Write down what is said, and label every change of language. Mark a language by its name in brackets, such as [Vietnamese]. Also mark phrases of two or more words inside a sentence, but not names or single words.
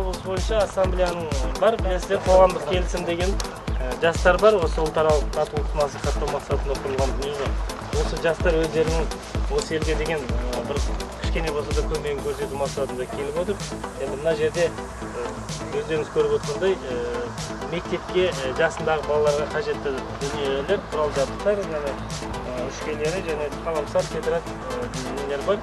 [Kyrgyz] боюнча ассамблеянын бар, билесиздер, коомдук келисим деген жастар бар, ошол таралык татуулукту насихаттоо максатында курулган дүнүйө. [Kazakh] Осы жастар өздерінің осы елге деген бір кішкене болса да көмегін көрсету мақсатында келіп отыр. Енді мына жерде өздеріңіз көріп отырғандай мектепке жасындағы балаларға қажетті дүниелер, құрал-жабдықтар, үшкелері және қаламсап, тетрадь дүниелер бар.